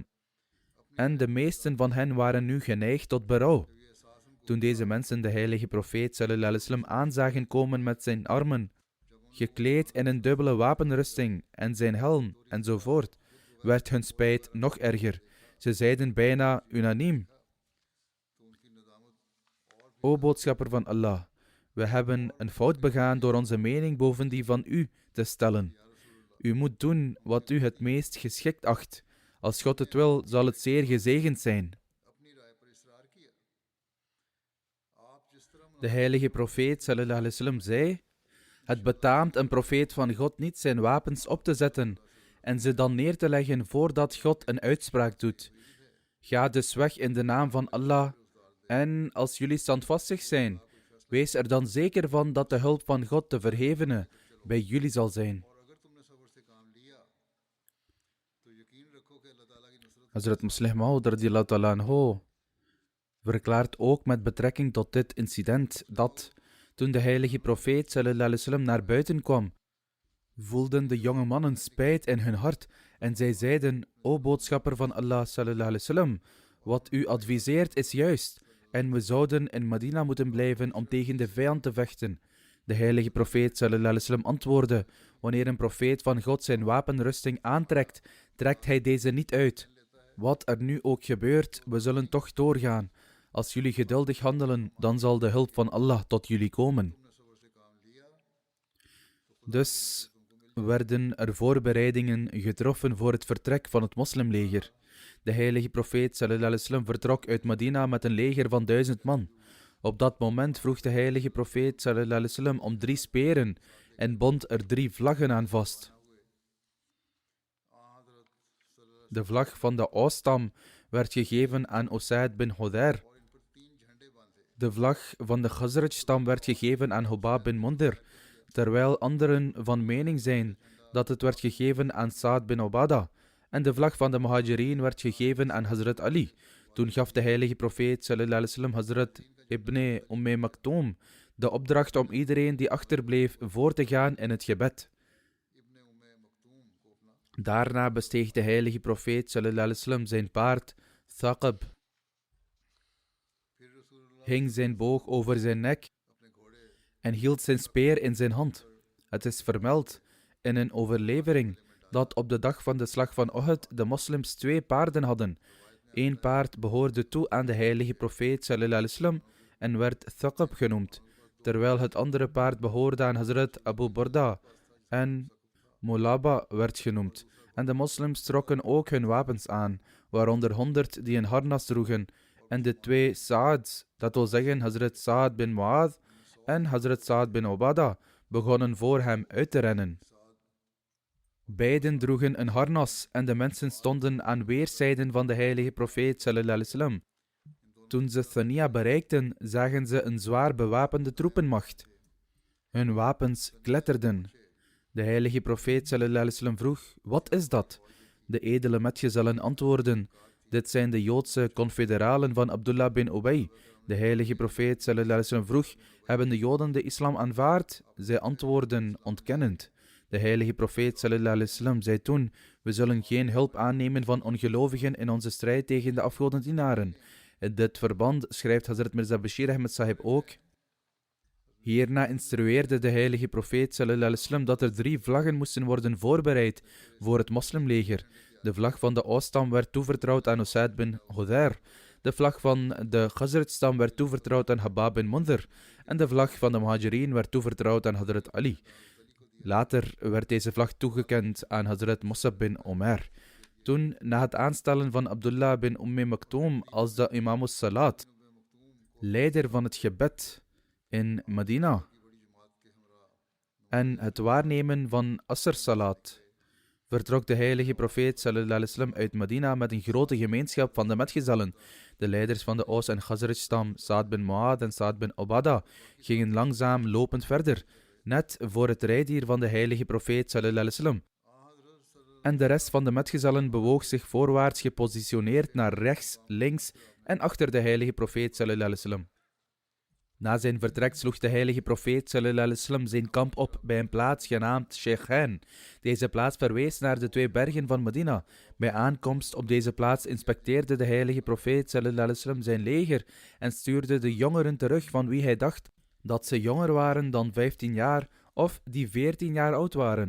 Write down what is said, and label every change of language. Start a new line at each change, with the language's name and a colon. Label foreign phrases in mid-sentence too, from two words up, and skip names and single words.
Dutch: En de meesten van hen waren nu geneigd tot berouw. Toen deze mensen de heilige profeet
Arabic: صلى الله عليه وسلم
Dutch: aanzagen komen met zijn armen, gekleed in een dubbele wapenrusting en zijn helm enzovoort, werd hun spijt nog erger. Ze zeiden bijna unaniem: O boodschapper van Allah, we hebben een fout begaan door onze mening boven die van u te stellen. U moet doen wat u het meest geschikt acht. Als God het wil, zal het zeer gezegend zijn. De heilige profeet
Arabic: صلى الله عليه وسلم
Dutch: zei: het betaamt een profeet van God niet zijn wapens op te zetten en ze dan neer te leggen voordat God een uitspraak doet. Ga dus weg in de naam van Allah en als jullie standvastig zijn, wees er dan zeker van dat de hulp van God de Verhevene bij jullie zal zijn. Hazrat Muslih Maud
Arabic: رضي الله تعالى عنه
Dutch: verklaart ook met betrekking tot dit incident dat, toen de heilige profeet
Arabic: صلى الله عليه وسلم
Dutch: naar buiten kwam, voelden de jonge mannen spijt in hun hart en zij zeiden: O boodschapper van Allah
Arabic: صلى الله عليه وسلم,
Dutch: wat u adviseert is juist en we zouden in Medina moeten blijven om tegen de vijand te vechten. De heilige profeet
Arabic: صلى الله عليه وسلم
Dutch: antwoordde: wanneer een profeet van God zijn wapenrusting aantrekt, trekt hij deze niet uit. Wat er nu ook gebeurt, we zullen toch doorgaan. Als jullie geduldig handelen, dan zal de hulp van Allah tot jullie komen. Dus werden er voorbereidingen getroffen voor het vertrek van het moslimleger. De heilige profeet
Arabic: صلى الله عليه وسلم
Dutch: vertrok uit Medina met een leger van 1000 man. Op dat moment vroeg de heilige profeet
Arabic: صلى الله عليه وسلم
Dutch: om 3 speren en bond er 3 vlaggen aan vast. De vlag van de Aus-stam werd gegeven aan Usaid bin Hudayr. De vlag van de Khazraj-stam werd gegeven aan Hubab bin Mundir, terwijl anderen van mening zijn dat het werd gegeven aan Saad bin Ubadah. En de vlag van de Muhajirin werd gegeven aan Hazrat Ali. Toen gaf de heilige profeet
Arabic: صلى الله عليه وسلم
Dutch: Hazrat Ibn Maktoum de opdracht om iedereen die achterbleef voor te gaan in het gebed. Daarna besteeg de heilige profeet
Arabic: صلى الله عليه وسلم
Dutch: zijn paard Thaqab, hing zijn boog over zijn nek en hield zijn speer in zijn hand. Het is vermeld in een overlevering dat op de dag van de slag van Uhud de moslims 2 paarden hadden. 1 paard behoorde toe aan de heilige profeet
Arabic: صلى الله عليه وسلم
Dutch: en werd Thaqab genoemd, terwijl het andere paard behoorde aan Hazrat Abu Burda en Mulaba werd genoemd. En de moslims trokken ook hun wapens aan, waaronder 100 die een harnas droegen, en de 2 Sa'ads, dat wil zeggen Hazrat Sa'ad bin Mu'adh en Hazrat Sa'ad bin Ubada, begonnen voor hem uit te rennen. Beiden droegen een harnas en de mensen stonden aan weerszijden van de heilige profeet
Arabic: صلى الله عليه وسلم.
Dutch: Toen ze Thaniya bereikten, zagen ze een zwaar bewapende troepenmacht. Hun wapens kletterden. De heilige profeet
Arabic: صلى الله عليه وسلم
Dutch: vroeg: wat is dat? De edele metgezellen antwoordden: dit zijn de Joodse confederalen van Abdullah bin Ubay. De heilige profeet
Arabic: صلى الله عليه وسلم
Dutch: vroeg: hebben de Joden de islam aanvaard? Zij antwoordden ontkennend. De heilige profeet
Arabic: صلى الله عليه وسلم
Dutch: zei toen: we zullen geen hulp aannemen van ongelovigen in onze strijd tegen de afgodendienaren. In dit verband schrijft Hazrat Mirza Bashir Ahmed Sahib ook: hierna instrueerde de heilige profeet
Arabic: صلى الله عليه وسلم
Dutch: dat er 3 vlaggen moesten worden voorbereid voor het moslimleger. De vlag van de Aus-stam werd toevertrouwd aan Usaid bin Hudayr. De vlag van de Khazraj-stam werd toevertrouwd aan Habab bin Mundhir. En de vlag van de Muhajirin werd toevertrouwd aan Hazrat Ali. Later werd deze vlag toegekend aan Hazrat Musab bin Omer. Toen, na het aanstellen van Abdullah bin Maktoum als de imam salat, leider van het gebed in Medina, en het waarnemen van Asr Salat, vertrok de heilige profeet
Arabic: صلى الله عليه وسلم
Dutch: uit Medina met een grote gemeenschap van de metgezellen. De leiders van de Aus- en Khazraj-stam, Sa'ad bin Mu'adh en Sa'ad bin Ubada, gingen langzaam lopend verder, net voor het rijdier van de heilige profeet
Arabic: صلى الله عليه وسلم.
Dutch: En de rest van de metgezellen bewoog zich voorwaarts gepositioneerd naar rechts, links en achter de heilige profeet
Arabic: صلى الله عليه وسلم.
Dutch: Na zijn vertrek sloeg de heilige profeet
Arabic: صلى الله عليه وسلم
Dutch: zijn kamp op bij een plaats genaamd Sheikhain. Deze plaats verwees naar de 2 bergen van Medina. Bij aankomst op deze plaats inspecteerde de heilige profeet
Arabic: صلى الله عليه وسلم
Dutch: zijn leger en stuurde de jongeren terug van wie hij dacht dat ze jonger waren dan 15 jaar of die 14 jaar oud waren.